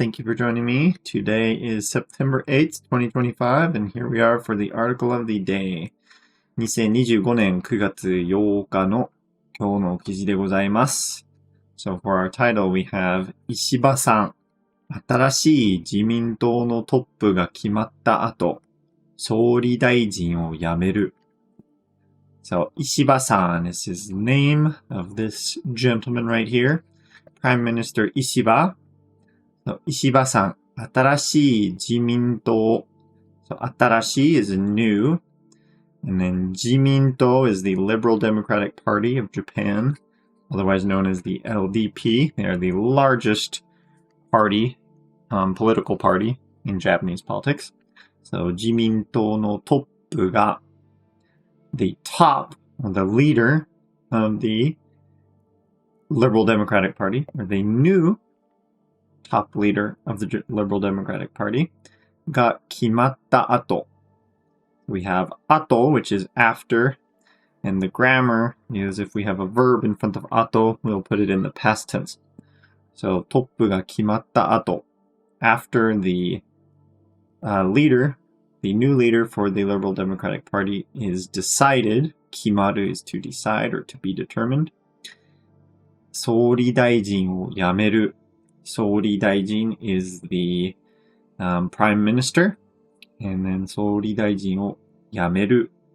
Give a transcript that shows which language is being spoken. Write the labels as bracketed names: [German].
[English] Thank you for joining me. Today is September 8th, 2025, and here we are for the article of the day. [Japanese] 2025年9月8日の今日の記事でございます。 [English] So for our title, we have 石破さん。 [Japanese] 新しい自民党のトップが決まった後、総理大臣を辞める。 [English] So 石破さん is his name of this gentleman right here.Prime Minister 石破。 [Japanese] 石破さん、新しい自民党。 [English] 新しい is new. And then 自民党 is the Liberal Democratic Party of Japan, otherwise known as the LDP. They are the largest party, political party in Japanese politics. So [Japanese] 自民党のトップが [English] the top, the leader of the Liberal Democratic Party, or the new top leader of the Liberal Democratic Party, [Japanese] が決まった後. [English] We have 後, which is after, and the grammar is if we have a verb in front of 後, we'll put it in the past tense. So [Japanese] トップが決まった後, [English] after the leader, the new leader for the Liberal Democratic Party is decided. 決まる is to decide or to be determined. [Japanese] 総理大臣を辞める。 [English] 総理大臣 is the prime minister. And then [Japanese] 総理大臣を辞める。